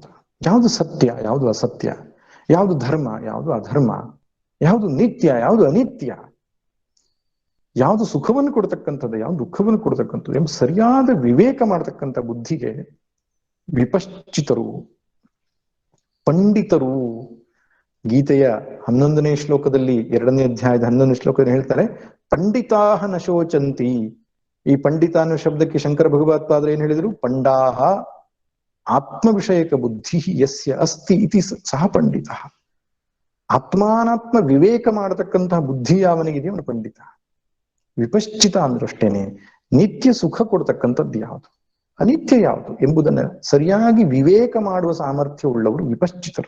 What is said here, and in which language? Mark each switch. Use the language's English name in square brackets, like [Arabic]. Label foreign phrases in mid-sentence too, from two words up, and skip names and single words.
[Kannada] ಯಾವುದು ಸತ್ಯ, ಯಾವುದು ಅಸತ್ಯ, ಯಾವುದು ಧರ್ಮ, ಯಾವುದು ಅಧರ್ಮ, ಯಾವುದು ನಿತ್ಯ, ಯಾವುದು ಅನಿತ್ಯ, ಯಾವುದು ಸುಖವನ್ನು ಕೊಡ್ತಕ್ಕಂಥದ್ದು, ಯಾವುದು ದುಃಖವನ್ನು ಕೊಡ್ತಕ್ಕಂಥದ್ದು ಎಂಬ ಸರಿಯಾದ ವಿವೇಕ ಮಾಡತಕ್ಕಂಥ ಬುದ್ಧಿಗೆ ವಿಪಶ್ಚಿತರು, ಪಂಡಿತರು. ಗೀತೆಯ 11ನೇ ಶ್ಲೋಕದಲ್ಲಿ, 2ನೇ ಅಧ್ಯಾಯದ 11ನೇ ಶ್ಲೋಕದಲ್ಲಿ ಹೇಳ್ತಾರೆ, [Sanskrit] ಪಂಡಿತಾಹ ನ ಶೋಚಂತಿ. [Kannada] ಈ ಪಂಡಿತ ಅನ್ನೋ ಶಬ್ದಕ್ಕೆ ಶಂಕರ ಭಗವತ್ಪಾದರು ಏನ್ ಹೇಳಿದ್ರು? [Sanskrit] ಪಂಡಾಹ ಆತ್ಮ ವಿಷಯಕ ಬುದ್ಧಿ ಯಸ್ಯ ಅಸ್ತಿ ಇತಿ ಸಹ ಪಂಡಿತ. [Kannada] ಆತ್ಮಾನಾತ್ಮ ವಿವೇಕ ಮಾಡತಕ್ಕಂತಹ ಬುದ್ಧಿ ಯಾವನಿಗಿದೆಯೋ ಅವನು ಪಂಡಿತ. ವಿಪಶ್ಚಿತ ಅಂದ್ರಷ್ಟೇನೆ ನಿತ್ಯ ಸುಖ ಕೊಡ್ತಕ್ಕಂಥದ್ದು ಯಾವುದು, ಅನಿತ್ಯ ಯಾವುದು ಎಂಬುದನ್ನ ಸರಿಯಾಗಿ ವಿವೇಕ ಮಾಡುವ ಸಾಮರ್ಥ್ಯ ಉಳ್ಳವರು ವಿಪಶ್ಚಿತರು.